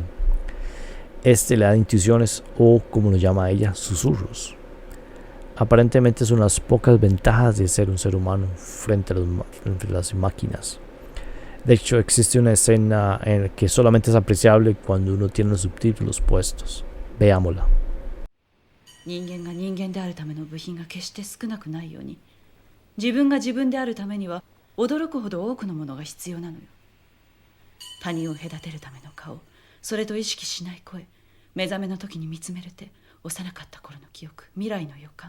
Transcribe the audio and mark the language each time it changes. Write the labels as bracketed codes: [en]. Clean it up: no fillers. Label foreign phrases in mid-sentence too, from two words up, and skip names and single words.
[es] Este le da intuiciones o, como lo llama ella, susurros. Aparentemente son las pocas ventajas de ser un ser humano frente a las máquinas. De hecho, existe una escena en la que solamente es apreciable cuando uno tiene los subtítulos puestos. Veámosla. [ja] 人間が人間であるための部品が決して少なくないように、自分が自分であるためには驚くほど多くのものが必要なのよ。他人を隔てるための顔、それと意識しない声、目覚めの時に見つめる手、幼かった頃の記憶、未来の予感。